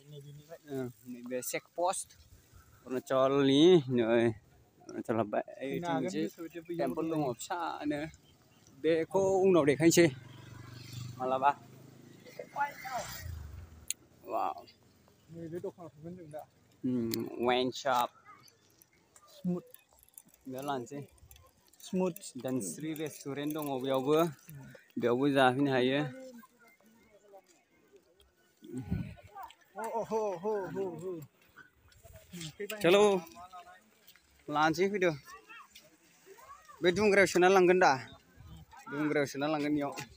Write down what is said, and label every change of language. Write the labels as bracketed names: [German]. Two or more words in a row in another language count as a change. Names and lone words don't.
[Bodo] नैबे चेक पस्ट अरुणाचलनि नै अरुणाचल हाबबाय मोनसे टेम्पोल दङ फिसानो बेखौ उनाव देखायनोसै मालाबा वाव नैबे दखानाव थांगोन जों दा [English] Wine shop. Smooth. [Bodo] Beयाव लानोसै [English] Smooth. [Bodo] दानस्रि रेस्टुरेन्ट दङ बेयावबो जाफैनो हायो चलो लानोसै फैदो बे दुंग्रायाव सोना लांगोन दा दुंग्रायाव सोना लांगोन इयाव